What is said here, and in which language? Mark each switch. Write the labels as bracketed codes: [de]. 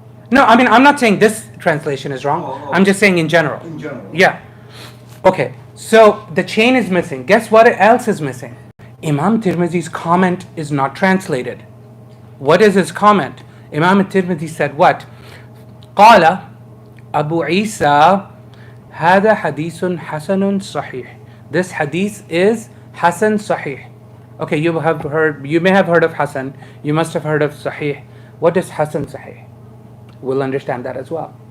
[en] No, I mean, I'm not saying this translation is wrong. Oh. I'm just saying in general. In general. Yeah. Okay, so the chain is missing. Guess what else is missing? Imam Tirmidhi's comment is not translated. What is his comment? Imam Tirmidhi said what? [ar] قال Abu Isa هذا حديث حسن صحيح. [en] This hadith is Hasan Sahih. Okay, you may have heard of Hasan. You must have heard of Sahih. What is Hasan Sahih? We'll understand that as well.